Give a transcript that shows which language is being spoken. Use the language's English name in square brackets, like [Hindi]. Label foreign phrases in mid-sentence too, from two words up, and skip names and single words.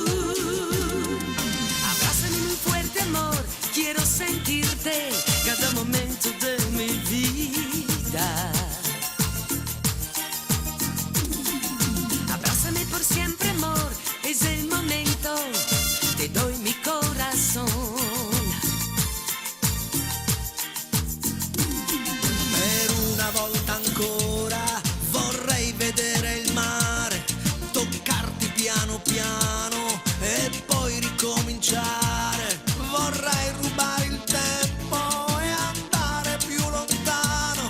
[Spanish] Abrázame muy fuerte, amor, quiero sentirte cada momento de mi vida. Abrázame por siempre, amor, es el momento, te doy mi corazón. [Italian] Per una volta ancora vorrei vedere il mare, toccarti piano piano e poi ricominciare. Vorrei rubare il tempo e andare più lontano.